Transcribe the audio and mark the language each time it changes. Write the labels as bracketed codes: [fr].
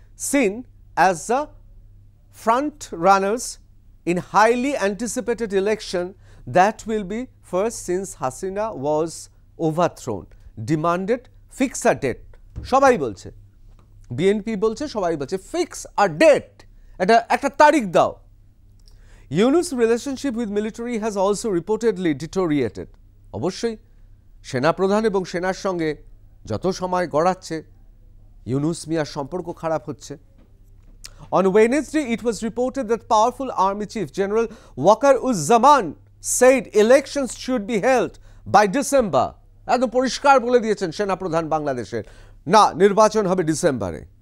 [en] seen as the front runners in highly anticipated election that will be first since Hasina was overthrown, demanded fix a date. [bn] সবাই বলছে, BNP বলছে, সবাই বলছে [en] fix a date, [bn] এটা একটা তারিখ দাও। [en] Yunus relationship with military has also reportedly deteriorated. [bn] অবশ্যই সেনাপ্রধান এবং সেনার সঙ্গে যত সময় গড়াচ্ছে ইউনুস মিয়ার সম্পর্ক খারাপ হচ্ছে। [en] On Wednesday, it was reported that powerful Army Chief General Waqar-uz-Zaman said elections should be held by December. [bn] একদম পরিষ্কার বলে দিয়েছেন সেনাপ্রধান বাংলাদেশের, না নির্বাচন হবে ডিসেম্বরে।